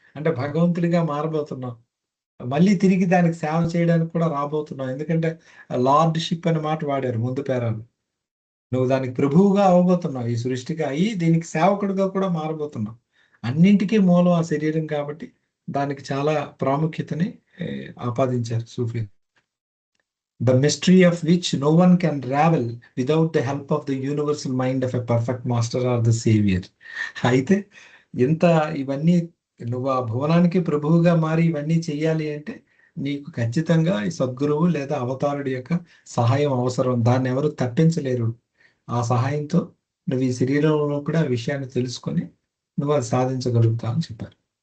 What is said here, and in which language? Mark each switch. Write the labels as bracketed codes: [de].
[te] అంటే భగవంతుడిగా మారబోతున్నావు, మళ్ళీ తిరిగి దానికి సేవ చేయడానికి కూడా రాబోతున్నావు. ఎందుకంటే లార్డ్షిప్ అనే మాట వాడారు ముందు పేరాలు. నువ్వు దానికి ప్రభువుగా అవ్వబోతున్నావు, ఈ సృష్టిగా అయ్యి దీనికి సేవకుడిగా కూడా మారబోతున్నావు. అన్నింటికీ మూలం ఆ శరీరం కాబట్టి దానికి చాలా ప్రాముఖ్యతని ఆపాదించారు సూఫీ. [en] The mystery of which no one can ravel without the help of the universal mind of a perfect master or the savior. [te] అయితే ఇంత ఇవన్నీ నువ్వు ఆ భువనానికి ప్రభువుగా మారి ఇవన్నీ చెయ్యాలి అంటే నీకు ఖచ్చితంగా ఈ సద్గురువు లేదా అవతారుడి యొక్క సహాయం అవసరం. దాన్ని ఎవరు తప్పించలేరు. ఆ సహాయంతో నువ్వు ఈ శరీరంలో కూడా ఆ విషయాన్ని తెలుసుకొని నువ్వు అది సాధించగలుగుతావు అని చెప్పారు.